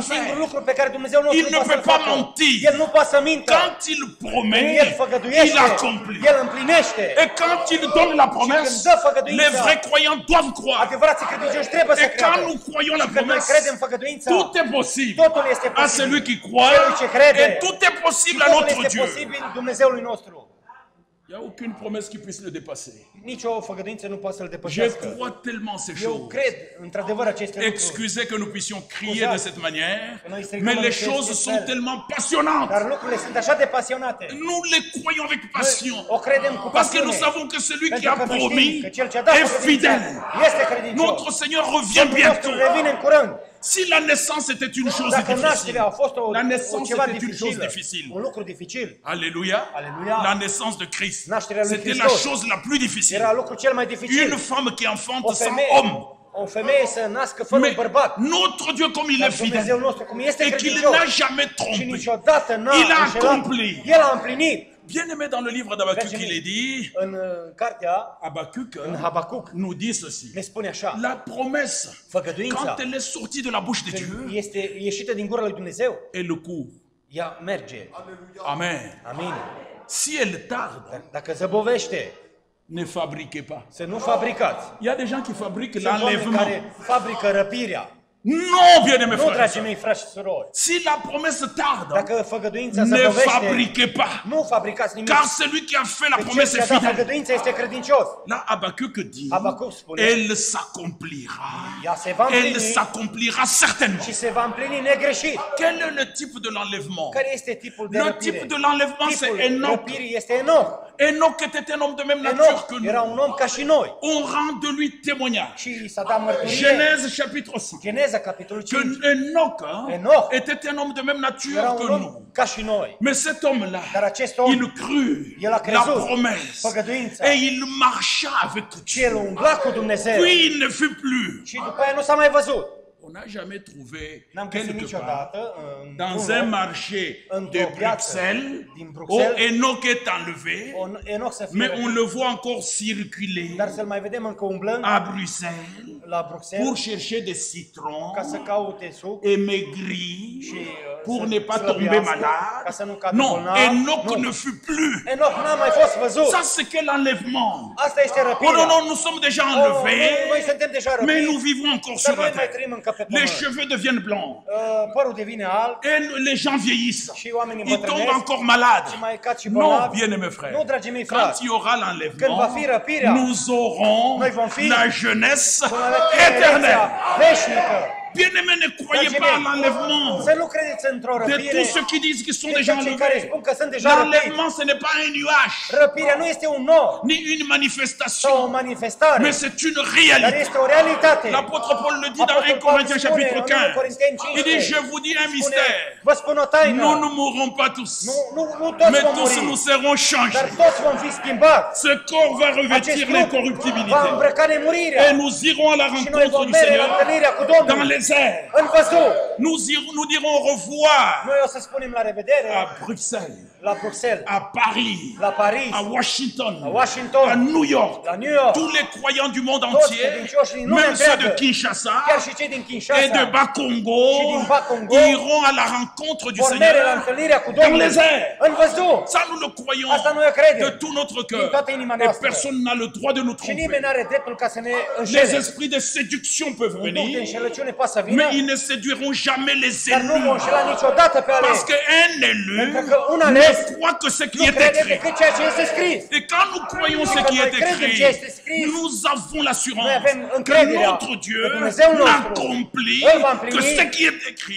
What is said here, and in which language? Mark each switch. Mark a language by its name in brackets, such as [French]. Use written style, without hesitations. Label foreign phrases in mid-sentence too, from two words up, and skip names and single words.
[Romanian] Un singur [French] faire. [Romanian] lucru pe care Dumnezeu nostru [French] Il [Romanian] nu ne poate [French] peut [Romanian] să-l [French] pas [Romanian] facă. [French] mentir. [Romanian] El nu poate să mintă. [French] Quand il promet, [Romanian] El făgăduiește. [French] il accomplit. [Romanian] El împlinește. [French] Et quand il donne la promesse, [Romanian] Și când dă făgăduința, [French] les vrais croyants doivent croire. [Romanian] adevărații credincioși trebuie să [French] Et quand [Romanian] creadă. [French] nous croyons la [Romanian] Și când noi [French] promesse, [Romanian] credem făgăduința, [French] tout est possible [Romanian] totul este [French] à [Romanian] posibil. [French] celui qui croit. [Romanian] Celui ce crede. [French] Et tout est [Romanian] Și [French] possible à [Romanian] totul [French] notre [Romanian] este [French] Dieu. [Romanian] posibil Dumnezeului nostru. [French] Il n'y a aucune promesse qui puisse le dépasser. [Romanian] Nici o făgăduință nu poate să-l [French] Je [Romanian] depășească. [French] crois tellement ces [Romanian] Eu [French] choses. [Romanian] cred într-adevăr aceste lucruri. [French] Excusez que nous puissions crier de cette manière, [Romanian] Noi strigăm [French] mais [Romanian] în [French] les [Romanian] acest [French] choses sont [Romanian] fel. [French] tellement passionnantes. [Romanian] Dar lucrurile sunt așa de pasionate. [French] Nous les croyons avec passion. [Romanian] O credem cu [French] Parce que nous [Romanian] pasiune. [French] savons que celui qui [Romanian] Pentru [French] a [Romanian] că noi știm [French] promis [Romanian] că cel ce a dat [French] est [Romanian] făgăduința [French] fidèle. [Romanian] este credincios. [French] Notre Seigneur revient [Romanian] Domnul nostru [French] bientôt. [Romanian] revine în curând. [French] Si la naissance était une chose [Romanian] Dacă [French] difficile, [Romanian] nașterea a fost [French] la naissance [Romanian] ceva [French] était une chose [Romanian] dificilă, [French] difficile. [Romanian] un lucru dificil, [French] Alléluia. [Romanian] Alléluia. [French] La naissance de Christ. [Romanian] Nașterea lui [French] C'était la [Romanian] Hristos. [French] chose la plus difficile. [Romanian] era lucrul cel mai dificil. [French] Une femme qui enfante [Romanian] O [French] sans [Romanian] femeie, [French] homme. [Romanian] o femeie să nască fără un [French] Mais [Romanian] bărbat. [French] notre Dieu, comme il [Romanian] Dar [French] est fidèle, [Romanian] Dumnezeu nostru, cum este [French] et qu'il [Romanian] credincios [French] n'a jamais [Romanian] și [French] trompé. [Romanian] niciodată n-a [French] Il a [Romanian] înșelat, [French] accompli. [Romanian] El a împlinit. [French] Bien-aimé, dans le livre d'Habakkuk, il est dit, [Romanian] În cartea, [French] Habakkuk [Romanian] în Habacuc, [French] nous dit ceci. [Romanian] ne spune așa, [French] La promesse, [Romanian] făgăduința, [French] quand elle est sortie de la bouche de Dieu, [Romanian] când este ieșită din gura lui Dumnezeu, [French] elle court. [Romanian] ea merge. [French] Amen. [Romanian] Amin. [French] Si elle tarde, [Romanian] Dacă zăbovește, [French] ne fabriquez pas. [Romanian] să nu fabricați. [French] Il y a des gens qui fabriquent [Romanian] Sunt oameni [French] l'enlèvement. [Romanian] care fabrică răpirea. [French] Non, bien-aimés [Romanian] Nu, [French] frères et [Romanian] dragii [French] sœurs. [Romanian] mei, frați și surori. [French] Si la promesse tarde, [Romanian] Dacă făgăduința [French] ne [Romanian] zăbovește, [French] fabriquez pas. [Romanian] nu fabricați nimic. [French] Car celui qui a fait la [Romanian] Că cel [French] promesse [Romanian] ce a [French] est [Romanian] dat [French] fidèle. [Romanian] făgăduința este credincios. [French] Là, Habakkuk dit, [Romanian] Habacuc spune, [French] elle s'accomplira. [Romanian] ea se va [French] Elle [Romanian] împlini [French] s'accomplira certainement. [Romanian] și se va împlini negreșit. [French] Quel est le type de l'enlèvement? [Romanian] Care este tipul de [French] Le [Romanian] răpire? [French] type de l'enlèvement, c'est [Romanian] Tipul [French] Enoch. [Romanian] răpirii este Enoch. [French] Enoch était un homme de même nature [Romanian] Enoch [French] que [Romanian] era [French] nous. [Romanian] un om ca și noi. [French] On rend de lui témoignage. [Romanian] Și s-a dat mărturie. [French] Genèse chapitre 5. [Romanian] Geneza, capitolul [French] Que [Romanian] 5. [French] Enoch [Romanian] Enoch [French] était un homme de même nature [Romanian] Era [French] que [Romanian] un om [French] nous. [Romanian] ca și noi. [French] Mais cet homme-là, [Romanian] Dar acest om, [French] il crut [Romanian] el a [French] la [Romanian] crezut [French] promesse [Romanian] făgăduința. [French] et il marcha avec [Romanian] Și [French] Dieu. [Romanian] el umbla cu Dumnezeu. [French] Puis il ne fut plus. [Romanian] Și după aia nu s-a mai văzut. [French] On n'a jamais trouvé [Romanian] N-am găsit [French] quelque part [Romanian] niciodată [French] dans [Romanian] într-un [French] un [Romanian] loc, [French] marché [Romanian] într-o [French] de [Romanian] piață [French] Bruxelles [Romanian] din [French] où [Romanian] Bruxelles, [French] Enoch est enlevé, [Romanian] Enoch să fie [French] mais on [Romanian] răpit, [French] le voit encore circuler [Romanian] dar să-l mai vedem încă umblând [French] à Bruxelles [Romanian] la Bruxelles [French] pour chercher des citrons [Romanian] ca să caute suc [French] et maigrir [Romanian] și [French] pour [Romanian] să [French] ne pas tomber [Romanian] slăbească, [French] malade. [Romanian] ca să nu cadă [French] Non, [Romanian] bolnav. [French] Enoch [Romanian] Nu. [French] ne fut plus. [Romanian] Enoch n-a mai fost văzut. [French] Ça, c'est quel enlèvement? [Romanian] Asta este [French] Oh [Romanian] răpirea. [French] non, non, nous sommes déjà enlevés, [Romanian] Noi suntem deja [French] mais [Romanian] răpiți, [French] nous vivons encore [Romanian] dar [French] sur [Romanian] noi [French] la [Romanian] mai [French] terre. [Romanian] trăim încă pe [French] Les [Romanian] pământ. [French] cheveux deviennent blancs [Romanian] Părul devine alb [French] et les gens vieillissent. [Romanian] și oamenii [French] Ils tombent [Romanian] îmbătrânesc [French] encore malades. [Romanian] și mai cad și [French] Non, [Romanian] bolnavi. [French] bien-aimés frères. [Romanian] Nu, dragii mei [French] Quand [Romanian] frați, [French] il y aura [Romanian] când va [French] l'enlèvement, [Romanian] fi răpirea, [French] nous aurons [Romanian] Noi vom fi [French] la jeunesse [Romanian] vom avea tinerețea [French] éternelle. [Romanian] veșnică. [French] Bien-aimés, ne croyez [Romanian] Dragii [French] pas à [Romanian] mei, [French] l'enlèvement [Romanian] să nu credeți într-o [French] de [Romanian] răpire. [French] tous ceux qui disent qu'ils sont [Romanian] De [French] déjà [Romanian] cei care [French] enlevés. [Romanian] spun că sunt deja răpiți. [French] L'enlèvement, ce n'est pas un nuage, [Romanian] Răpirea nu este un nor [French] ni une [Romanian] sau o [French] manifestation, [Romanian] manifestare, [French] mais c'est une [Romanian] dar [French] réalité. [Romanian] este o realitate. [French] L'apôtre Paul le dit dans 1 [Romanian] Apostol Pavel [French] Corinthiens [Romanian] spune [French] chapitre [Romanian] în 1 [French] 15. [Romanian] Corinteni [French] Il dit, [Romanian] 15, [French] je vous dis un [Romanian] spune, [French] mystère. [Romanian] vă spun o taină, [French] Nous ne mourrons pas tous, [Romanian] nu toți [French] mais [Romanian] vom [French] tous [Romanian] muri, [French] nous serons [Romanian] dar [French] changés. [Romanian] toți vom fi schimbați. [French] Ce corps va [Romanian] Acest [French] revêtir [Romanian] trup va [French] l'incorruptibilité. [Romanian] îmbrăca nemurirea [French] Et nous irons à la [Romanian] și noi [French] rencontre [Romanian] vom [French] du [Romanian] merge la [French] Seigneur [Romanian] întâlnirea cu [French] dans [Romanian] Domnul [French] les airs. [Romanian] în văzut. [French] Nous dirons au revoir [Romanian] Noi o să spunem la revedere [French] à Bruxelles, [Romanian] la Bruxelles, [French] à Paris, [Romanian] la Paris, [French] à Washington, [Romanian] la Washington, [French] à New York. [Romanian] la New York, [French] Tous les croyants du monde [Romanian] toți [French] entier, [Romanian] credincioșii din lumea [French] même ceux de [Romanian] întreagă, [French] Kinshasa [Romanian] chiar și cei din [French] et de [Romanian] Kinshasa, [French] Bas-Congo, [Romanian] și din Bas-Congo, [French] iront à la rencontre du [Romanian] vor merge la [French] Seigneur [Romanian] întâlnirea cu [French] dans [Romanian] Domnul [French] les airs. [Romanian] în văzut. [French] Ça, nous le croyons [Romanian] Asta noi o credem. [French] de tout notre [Romanian] Din [French] cœur. [Romanian] toată inima [French] Et [Romanian] noastră. [French] personne n'a le droit de nous [Romanian] Și nimeni [French] tromper. [Romanian] nu are dreptul ca să ne [French] Les [Romanian] înșele. [French] esprits de séduction peuvent [Romanian] Un duh de [French] venir, [Romanian] înșelăciune poate să vină, [French] mais ils ne séduiront jamais les [Romanian] Dar nu vom înșela [French] élus. [Romanian] niciodată pe [French] Parce [Romanian] ales. [French] qu'un élu [Romanian] Pentru că un ales [French] ne croit que ce qui [Romanian] nu [French] est [Romanian] crede [French] écrit. [Romanian] decât ceea ce este scris. [French] Et quand nous croyons ce qui est écrit, nous avons l'assurance que notre Dieu accomplit que ce qui est écrit.